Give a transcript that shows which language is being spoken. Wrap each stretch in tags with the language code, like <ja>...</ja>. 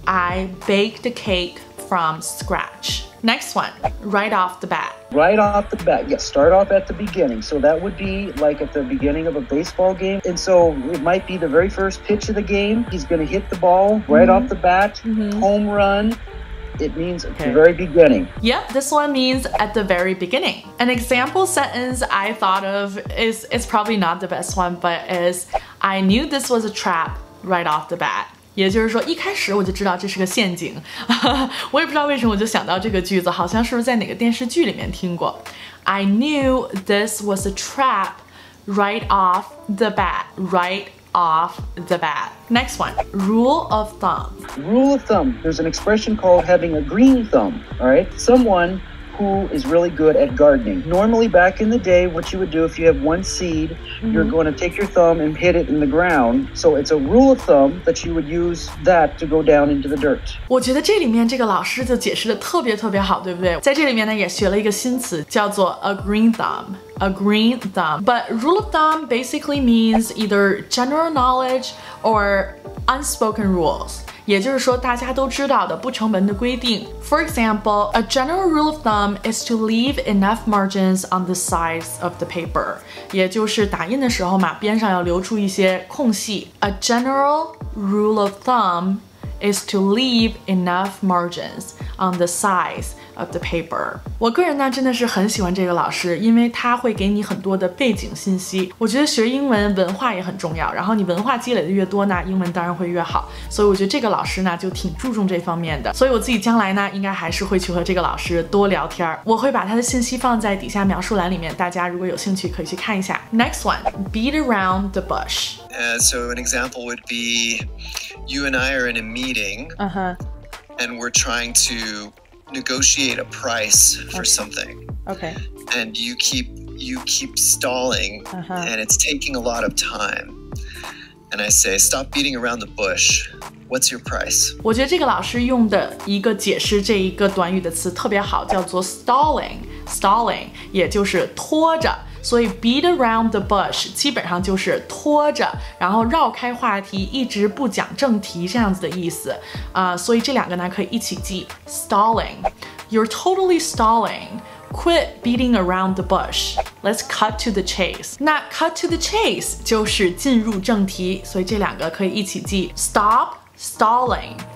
<en>I baked a cake from scratch. Next one, right off the bat. Right off the bat, yes, start off at the beginning. So that would be like at the beginning of a baseball game. And so it might be the very first pitch of the game. He's going to hit the ball right off the bat, home run. It means at the very beginning. Yep, this one means at the very beginning. An example sentence I thought of is probably not the best one, but is I knew this was a trap right off the bat.</en> <zh>也就是说，一开始我就知道这是个陷阱。我也不知道为什么我就想到这个句子，好像是不是在哪个电视剧里面听过。</zh> <en>I knew this was a trap right off the bat. Right off the bat. Next one, rule of thumb. Rule of thumb. There's an expression called having a green thumb, all right? Someone who is really good at gardening. Normally, back in the day, what you would do if you have one seed, you're going to take your thumb and hit it in the ground. So it's a rule of thumb that you would use that to go down into the dirt.</en> <zh>我觉得这里面这个老师就解释的特别好，对不对？在这里面呢，也学了一个新词，叫做</zh> <en>a green thumb. A green thumb. But rule of thumb basically means either general knowledge or unspoken rules.</en> <zh>也就是说，大家都知道的不成文的规定。</zh> <en>For example, a general rule of thumb is to leave enough margins on the sides of the paper.</en> <zh>也就是打印的时候嘛，边上要留出一些空隙。</zh> <en>A general rule of thumb is to leave enough margins on the sides of the paper.</en> <zh>我个人呢真的是很喜欢这个老师，因为他会给你很多的背景信息。我觉得学英文文化也很重要，然后你文化积累的越多呢，英文当然会越好。所以我觉得这个老师呢就挺注重这方面的。所以我自己将来呢应该还是会去和这个老师多聊天。我会把他的信息放在底下描述栏里面，大家如果有兴趣可以去看一下。</zh> <en>Next one, beat around the bush. So an example would be you and I are in a meeting and we're trying to negotiate a price for something. Okay. And you keep stalling and it's taking a lot of time. And I say, stop beating around the bush. What's your price?</en> <zh>我觉得这个老师用的一个解释这一个短语的词特别好，叫做 stalling. Stalling 也就是拖着。所以</zh> <en>beat around the bush</en> <zh>基本上就是拖着，然后绕开话题，一直不讲正题这样子的意思所以这两个呢可以一起记 stalling.</zh> <en>You're totally stalling. Quit beating around the bush. Let's cut to the chase.</en> <zh>那</zh> <en>cut to the chase</en> <zh>就是进入正题，所以这两个可以一起记</zh> <en>Stop stalling.</en>